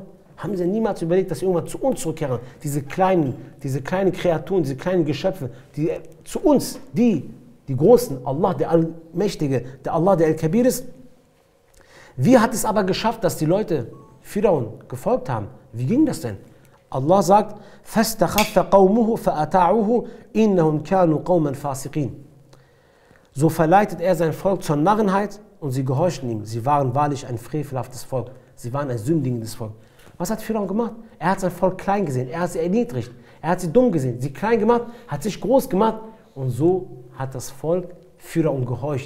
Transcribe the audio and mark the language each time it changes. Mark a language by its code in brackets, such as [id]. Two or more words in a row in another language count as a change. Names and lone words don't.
[de] Haben sie niemals überlegt, dass sie irgendwann zu uns zurückkehren? Diese kleinen Kreaturen, diese kleinen Geschöpfe, die zu uns, die Großen, Allah, der Allmächtige, der Allah, der Al-Kabir ist. Wie hat es aber geschafft, dass die Leute Firaun gefolgt haben? Wie ging das denn? Allah sagt, [ar] فَاسْتَخَفَّ قَوْمُهُ فَأَطَاعُوهُ إِنَّهُمْ كَانُوا قَوْمًا فَاسِقِينَ. [de] So verleitet er sein Volk zur Narrenheit und sie gehorchten ihm. Sie waren wahrlich ein frevelhaftes Volk. Sie waren ein sündigendes Volk. Was hat Pharaon gemacht? Er hat sein Volk klein gesehen. Er hat sie erniedrigt. Er hat sie dumm gesehen. Sie klein gemacht, hat sich groß gemacht. Und so hat das Volk Pharaon gehorcht.